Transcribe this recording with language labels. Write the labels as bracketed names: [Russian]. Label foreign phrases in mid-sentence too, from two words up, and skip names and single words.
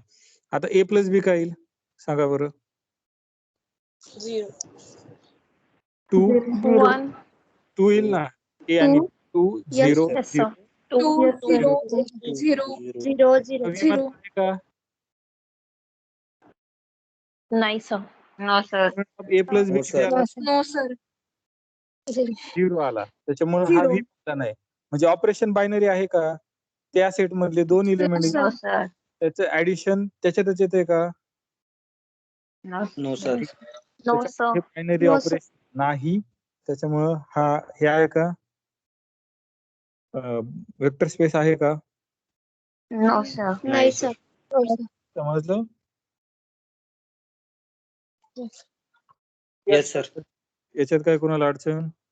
[Marathi] आता [English] a plus b [Marathi] काय येईल सांगा बरं, 2 2 येईल ना, ए आणि 2 0 0 का, नाही सर. [English] no sir. a plus b No, sir. no sir. [Marathi] झिरो आला, त्याच्यामुळे हा [English] Zero. [Marathi] व्ही नाही. म्हणजे [English] operation binary [Marathi] आहे का? त्या सेट मधले दोन इलिमेंट [English] No, sir [Marathi] त्याचं ऍडिशन त्याच्यातच येते का? [English] no sir. no, sir. binary No, sir. [Marathi] ऑपरेशन नाही, त्याच्यामुळं हा हे आहे का? [English] vector space [Marathi] आहे का? [English] no sir [Marathi] नाही सर. समजलं? [English] yes sir. [Marathi] याच्यात काय कोणाला अडचण?